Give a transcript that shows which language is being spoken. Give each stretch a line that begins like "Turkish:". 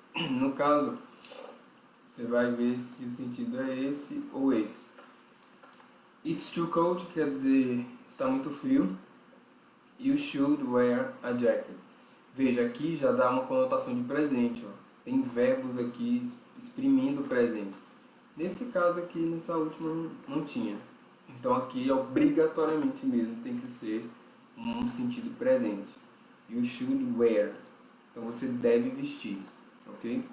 Portuguese: no caso, você vai ver se o sentido é esse ou esse.
English: It's too cold
Portuguese: quer dizer está muito frio.
English: You should wear a jacket.
Portuguese: Veja, aqui já dá uma conotação de presente, ó. Tem verbos aqui exprimindo o presente. Nesse caso aqui, nessa última, não tinha. Então aqui obrigatoriamente mesmo tem que ser um sentido presente.
English: You should wear.
Portuguese: Então você deve vestir, ok?